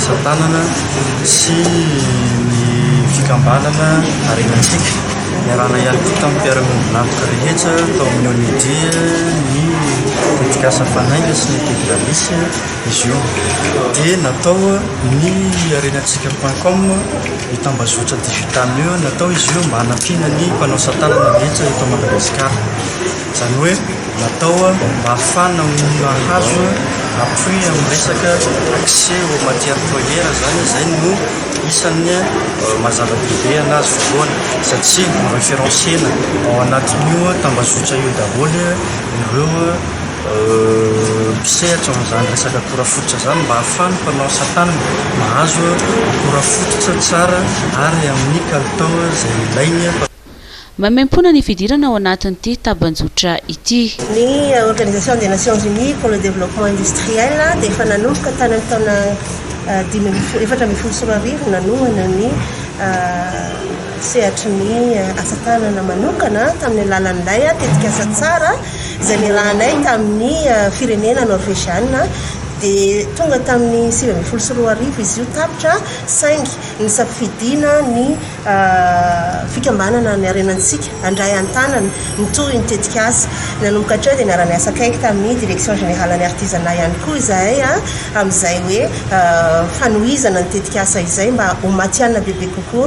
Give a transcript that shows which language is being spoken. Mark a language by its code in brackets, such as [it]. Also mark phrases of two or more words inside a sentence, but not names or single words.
[mg] asa tanana sy ny fikambanana arenatsika miarahana ihany koa tamin'ny mpiara-miombonantoka rehetra tao amin'ny ONUD ny tetikasa fanainga sy ny tedralisy izy io dia natao ny arenatsika.com mitambazotra digital io natao izy io mba hanampiana ny mpanao asa tanana rehetra eto Madagasikara. Zany hoe natao mba ahafahana mahazo appui amin'ny resaka [fr] accès aux matières premières [mg] zany izay no isan'ny mazava-dehibe anazy voalohany satria référenciena ao anatin'io tambazotra io daholo ireo mpisehatra amin'izany resaka akora fototra zany mba ahafahany mpanao asa tanana mahazo akora fototra tsara ary amin'ny kalitao izay ilainy. Mamempona ny fidirana ao anatin'ity tabanjotra ity. Ny [fr] Organisation des Nations Unies pour le développement industriel [mg] dia efa nanomboka tany amin'ny taona 2014 nanohana ny sehatry ny asa tanana manokana tamin'ny alalan'ilay tetikasa tsara izay niarahanay tamin'ny firenena norvégiana dia tonga tamin'ny 2013 izy io tapitra saingy ny safidina ny fikambanana ny arenatsika andray an-tanana mitohy ny tetikasa nanomboka hatreo dia niarany asa kaiky tamin'ny [fr] direction générale [mg] ny artisanat ihany koa izahay amin'izay hoe fanohizana ny tetikasa izay mba ho matiana bebe kokoa.